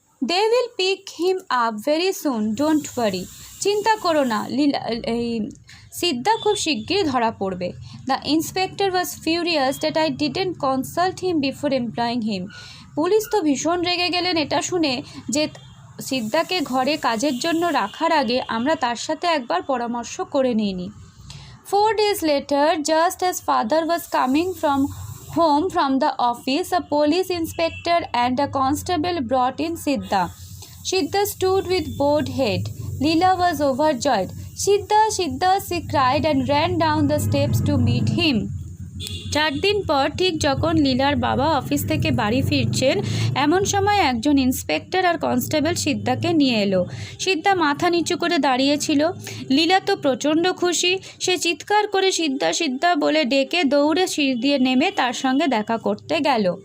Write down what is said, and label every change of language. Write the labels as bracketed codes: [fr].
[en] They will pick him up very soon, don't worry. [bn] চিন্তা করো না, এই সিদ্ধা খুব শিগগিরই ধরা পড়বে। [en] The inspector was furious that I didn't consult him before employing him. [bn] Police তো ভীষণ রেগে গেলেন এটা শুনে যে সিদ্ধাকে ঘরে কাজের জন্য রাখার আগে আমরা তার সাথে একবার পরামর্শ করে নিইনি। [en] 4 days later, just as father was coming from home from the office, a police inspector and a constable brought in Siddha. Siddha stood with bowed head. Leela was overjoyed. Siddha, Siddha, she cried and ran down the steps to meet him. [bn] 4 দিন পর ঠিক যখন লীলার বাবা office থেকে বাড়ি ফিরছেন এমন সময় একজন ইন্সপেক্টর আর কনস্টেবল সিদ্ধাকে নিয়ে এলো। সিদ্ধা মাথা নিচু করে দাঁড়িয়েছিল। লীলা তো প্রচণ্ড খুশি। সে চিৎকার করে সিদ্ধা সিদ্ধা বলে ডেকে দৌড়ে সিঁড়ি দিয়ে নেমে তার সঙ্গে দেখা করতে গেল।